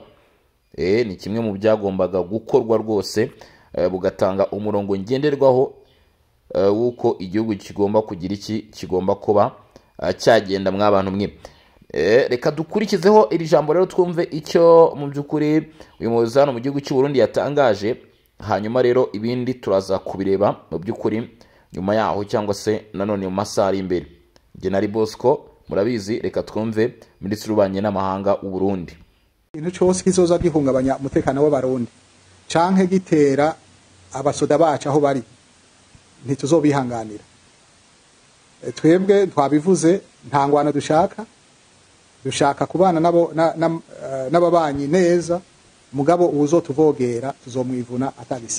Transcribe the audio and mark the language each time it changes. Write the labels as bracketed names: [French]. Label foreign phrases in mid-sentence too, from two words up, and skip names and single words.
[Kinyarwanda] Ni kimwe mu byagombaga gukorwa rwose, bugatanga umurongo ngenderwaho wuko igihugu kigomba kugira iki kigomba kuba cyagenda mw'abantu mwe. Reka dukurikizeho iri jambo rero twumve icyo mu by'ukuri uyu muyobozi hano mu gihugu cy'u Burundi yatangaje, hanyuma rero ibindi turaza kubireba mu by'ukuri nyuma yaho cyangwa se nanone mu masaha ari imbere. General Bosco murabizi, reka twumve Minisitiri w'Ububanyi n'Amahanga w'u Burundi. [Rundi] Ikintu cyose kizoza gihungabanya umutekano w'abarundi canke gitera abasoda bacu aho bari ntituzobihanganira. Twebwe twabivuze nta ngwano dushaka kubana n'ababanyi neza, mugabo uzotuvogera tuzomwivuna atagisibye.